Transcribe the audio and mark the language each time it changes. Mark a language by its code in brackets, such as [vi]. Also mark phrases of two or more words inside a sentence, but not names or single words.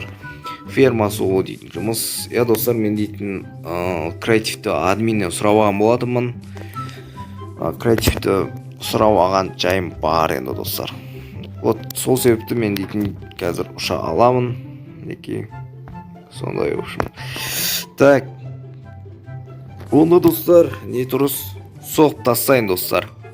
[kk] Ферма соғу дейтін жұмыс. Иә, достар, мен дейтін креативті админнен сұрап алған болатынмын. Креативті сұрап алған жайым бар енді, достар. Вот сол себепті мен дейтін қазір ұша аламын. Неке сондай, [ru] в общем. Так, [kk] онда, достар, не тұрыс соғып тастайын, достар.